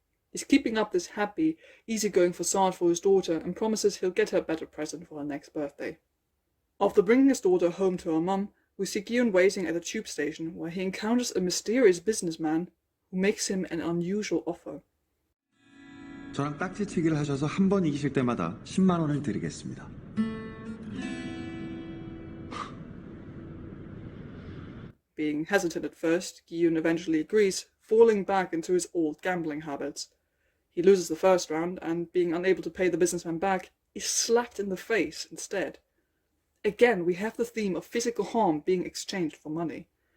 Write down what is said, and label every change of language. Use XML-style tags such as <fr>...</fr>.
<en>He's keeping up this happy, easygoing facade for his daughter and promises he'll get her a better present for her next birthday. After bringing his daughter home to her mum, we see Gi-yoon waiting at a tube station where he encounters a mysterious businessman who makes him an unusual offer.</en> <ko>저랑 딱지치기를 하셔서 한 번 이기실 때마다 10만 원을 드리겠습니다.</ko> <en>Being hesitant at first, Gi-yoon eventually agrees, falling back into his old gambling habits. He loses the first round, and being unable to pay the businessman back, is slapped in the face instead. Again, we have the theme of physical harm being exchanged for money.</en>